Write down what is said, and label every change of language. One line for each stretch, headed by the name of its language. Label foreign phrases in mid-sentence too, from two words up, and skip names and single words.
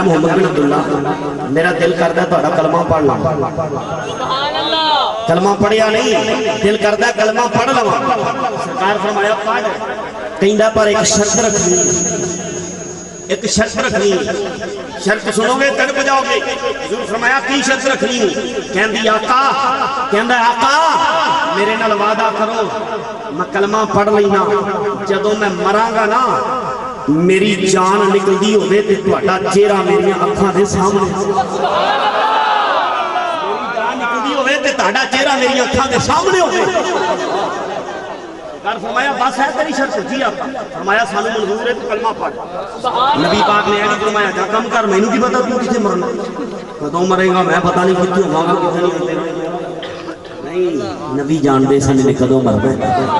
Punjabi: محمد بن عبداللہ میرا دل کردہ تھوڑا کلمہ پڑھ لوں کلمہ پڑھیا نہیں دل کردہ کلمہ پڑھ لوں سرکار فرمایا پڑھ کہیں پر ایک شرط رکھنی ایک شرط رکھنی
Urdu: شرط سنو گے تڑپ جاؤ گے
Punjabi: حضور فرمایا کی شرط رکھنی کہندی آقا کہندہ آقا میرے نال وعدہ کرو میں کلمہ پڑھ لینا جدو میں مراں گا نا میری جان نکل دی ہوئے تے تہاڈا چہرہ میری اکھاں دے سامنے میری جان نکل دی ہوئے تے تہاڈا چہرہ میری اکھاں دے سامنے ہوئے سرکار فرمایا بس ہے تیری شرط جی آقا فرمایا سانو منظور ہے تو کلمہ پڑھ نبی پاک نے ایڈی فرمایا جا کم کر میں نو کی پتا تو کسے مرنا کدوں مرے گا میں پتا نہیں کتوں ہوں گا کتنے نہیں ہوتے نہیں نبی جان دے سنے نے کدوں مرنا